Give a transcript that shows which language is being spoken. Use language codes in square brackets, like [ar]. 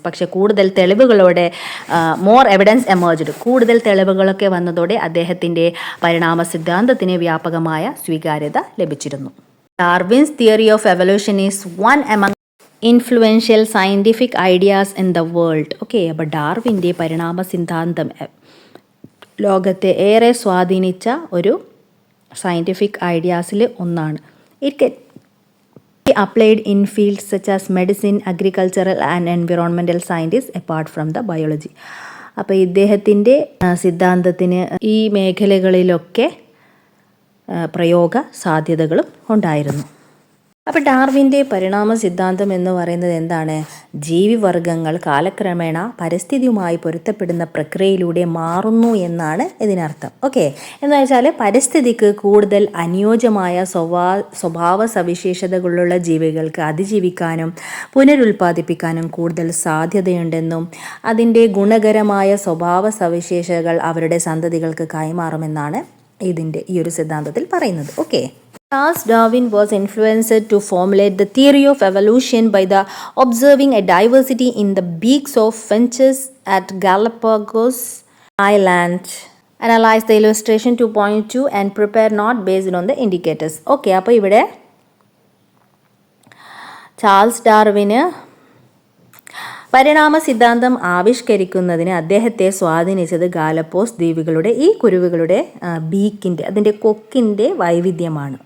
[ml] പക്ഷേ കൂടുതൽ തെളിവുകളോടെ [en] more evidence emerged, [ml] കൂടുതൽ തെളിവുകളൊക്കെ വന്നതോടെ അദ്ദേഹത്തിൻ്റെ പരിണാമ സിദ്ധാന്തത്തിന് വ്യാപകമായ സ്വീകാര്യത ലഭിച്ചിരുന്നു. [en] Darwin's theory of evolution is one among influential scientific ideas in the world. [ml] Okay, അപ്പോൾ ഡാർവിൻ്റെ പരിണാമ സിദ്ധാന്തം ലോകത്തെ ഏറെ സ്വാധീനിച്ച ഒരു സയൻറ്റിഫിക് ഐഡിയാസിൽ ഒന്നാണ്. [en] It applied in fields such as medicine, agricultural and environmental sciences apart from the biology. [ml] അപ്പോൾ ഇദ്ദേഹത്തിൻ്റെ സിദ്ധാന്തത്തിന് ഈ മേഖലകളിലൊക്കെ പ്രയോഗ സാധ്യതകളും ഉണ്ടായിരുന്നു. അപ്പോൾ ഡാർവിൻ്റെ പരിണാമ സിദ്ധാന്തം എന്ന് പറയുന്നത് എന്താണ്? ജീവിവർഗങ്ങൾ കാലക്രമേണ പരിസ്ഥിതിയുമായി പൊരുത്തപ്പെടുന്ന പ്രക്രിയയിലൂടെ മാറുന്നു എന്നാണ് ഇതിനർത്ഥം. ഓക്കെ, എന്ന് വെച്ചാൽ പരിസ്ഥിതിക്ക് കൂടുതൽ അനുയോജ്യമായ സ്വഭാവ സവിശേഷതകളുള്ള ജീവികൾക്ക് അതിജീവിക്കാനും പുനരുൽപ്പാദിപ്പിക്കാനും കൂടുതൽ സാധ്യതയുണ്ടെന്നും അതിൻ്റെ ഗുണകരമായ സ്വഭാവ സവിശേഷതകൾ അവരുടെ സന്തതികൾക്ക് കൈമാറുമെന്നാണ് ഈ ഒരു സിദ്ധാന്തത്തിൽ പറയുന്നത്. [en] Okay, Charles Darwin was influenced to formulate the theory of evolution by observing a diversity in the beaks of finches at Galapagos Island. Analyze the illustration 2.2 and prepare note based on the indicators. [ml] Okay, അപ്പോൾ ഇവിടെ Charles ഡാർവിന് പരിണാമ സിദ്ധാന്തം ആവിഷ്കരിക്കുന്നതിന് അദ്ദേഹത്തെ സ്വാധീനിച്ചത് ഗാലപ്പോസ് ദ്വീപുകളുടെ ഈ കുരുവികളുടെ ബീക്കിൻ്റെ, അതിൻ്റെ കൊക്കിൻ്റെ വൈവിധ്യമാണ്.